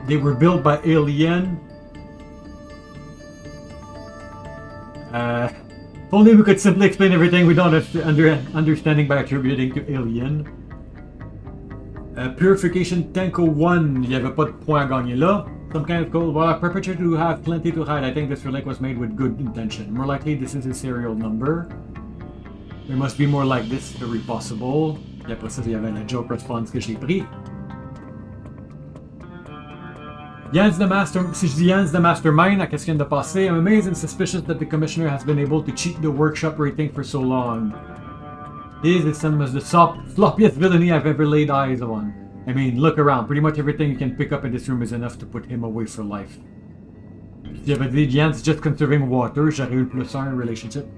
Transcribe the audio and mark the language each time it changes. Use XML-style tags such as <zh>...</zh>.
<en>They were built by Alien. If only we could simply explain everything we don't understanding by attributing to Alien.</en> <fr>Purification Tank 01, il n'y avait pas de point à gagner là.</fr> <en>Some kind of gold. Well, a perpetrator who have plenty to hide. I think this relic was made with good intention. More likely, this is a serial number. There must be more like this, very possible.</en> <fr>Et après ça, il y avait la joke response que j'ai pris.</fr> <en>Yan's the master.</en> <fr>Si je dis</fr> <en>Yan's the mastermind,</en> <fr>à qu'est-ce qui vient de passer?</fr> <en>I'm amazed and suspicious that the commissioner has been able to cheat the workshop rating for so long. This is some of the floppiest villainy I've ever laid eyes on. I mean, look around. Pretty much everything you can pick up in this room is enough to put him away for life.</en> <fr>Si j'avais dit</fr> <en>Yan's just conserving water,</en> <fr>j'aurais eu le +1 relationship.</fr>